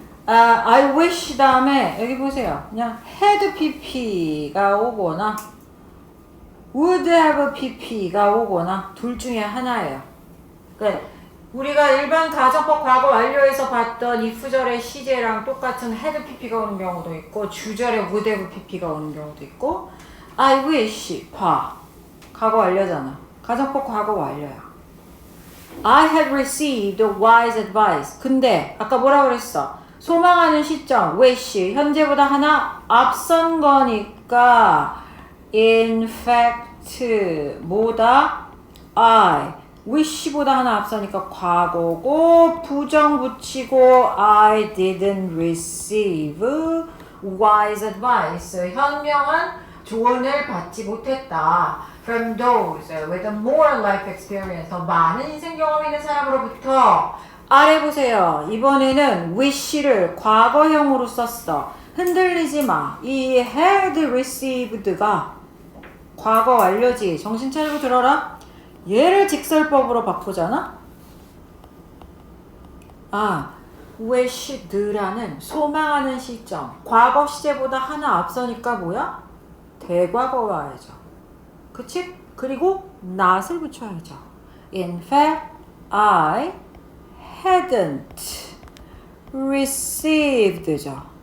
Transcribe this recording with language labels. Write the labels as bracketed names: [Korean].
[Korean] I wish 다음에 여기 보세요. 그냥 had pp가 오거나 would have pp가 오거나 둘 중에 하나예요. 그러니까 우리가 일반 가정법 과거 완료에서 봤던 if절의 시제랑 똑같은 had pp가 오는 경우도 있고 주절에 would have pp가 오는 경우도 있고 I wish 봐. 과거 완료잖아. 가정법 과거 완료야. [English] I had received wise advice. [Korean] 근데 아까 뭐라 그랬어? 소망하는 시점, wish, 현재보다 하나 앞선 거니까 [English] in fact, [Korean] 뭐다? I, wish보다 하나 앞서니까 과거고 부정 붙이고 [English] I didn't receive wise advice. [Korean] 현명한 조언을 받지 못했다. [English] From those with a more life experience. [Korean] 더 많은 인생 경험이 있는 사람으로부터. 아래 보세요. 이번에는 wish를 과거형으로 썼어. 흔들리지 마. 이 had received가 과거 완료지. 정신 차리고 들어라. 얘를 직설법으로 바꾸잖아. wished라는 소망하는 시점. 과거 시제보다 하나 앞서니까 뭐야? 대과거 와야죠. 그치? 그리고 not을 붙여야죠. [English] In fact, I hadn't received죠.